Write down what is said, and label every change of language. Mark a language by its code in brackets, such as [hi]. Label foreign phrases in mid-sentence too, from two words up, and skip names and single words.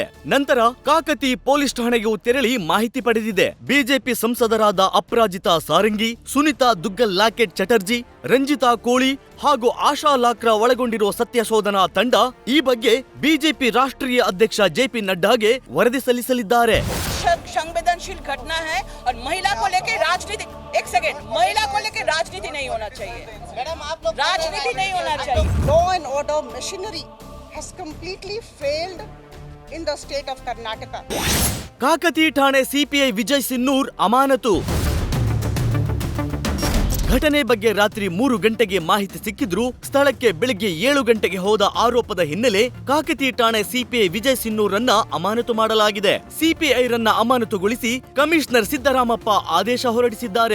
[kn] ನಂತರ ಕಾಕತಿ ಪೊಲೀಸ್ ಠಾಣೆಗೂ ತೆರಳಿ ಮಾಹಿತಿ ಪಡೆದಿದೆ. ಬಿಜೆಪಿ ಸಂಸದರಾದ ಅಪರಾಜಿತಾ ಸಾರಂಗಿ, ಸುನಿತಾ ದುಗ್ಗಲ್ ಲಾಕೆಟ್ ಚಟರ್ಜಿ, ರಂಜಿತಾ ಕೋಳಿ ಹಾಗೂ ಆಶಾ ಲಾಕ್ರಾ ಒಳಗೊಂಡಿರುವ ಸತ್ಯಶೋಧನಾ ತಂಡ ಈ ಬಗ್ಗೆ ಬಿಜೆಪಿ ರಾಷ್ಟ್ರೀಯ ಅಧ್ಯಕ್ಷ ಜೆಪಿ ನಡ್ಡಾಗೆ ವರದಿ ಸಲ್ಲಿಸಲಿದ್ದಾರೆ. [hi] संवेदनशील घटना है और महिला को लेकर राजनीति, एक सेकंड, महिला को लेकर राजनीति नहीं होना चाहिए. मैडम आप लोग राजनीति नहीं होना चाहिए. [en] Law and order machinery has completely failed in the state of Karnataka. [kn] ಕಾಕತಿ ಠಾಣೆ ಸಿಪಿಐ ವಿಜಯ್ ಸಿನ್ನೂರ್ ಅಮಾನತು. ಘಟನೆ ಬಗ್ಗೆ ರಾತ್ರಿ 3 ಗಂಟೆಗೆ ಮಾಹಿತಿ ಸಿಕ್ಕಿದ್ರೂ ಸ್ಥಳಕ್ಕೆ ಬೆಳಗ್ಗೆ 7 ಗಂಟೆಗೆ ಹೋದ ಆರೋಪದ ಹಿನ್ನೆಲೆ ಕಾಕತಿ ಠಾಣೆ ಸಿಪಿಐ ವಿಜಯ್ ಸಿನ್ನೂರನ್ನ ಅಮಾನತು ಮಾಡಲಾಗಿದೆ. ಸಿಪಿಐ ರನ್ನ ಅಮಾನತುಗೊಳಿಸಿ ಕಮಿಷನರ್ ಸಿದ್ದರಾಮಪ್ಪ ಆದೇಶ ಹೊರಡಿಸಿದ್ದಾರೆ.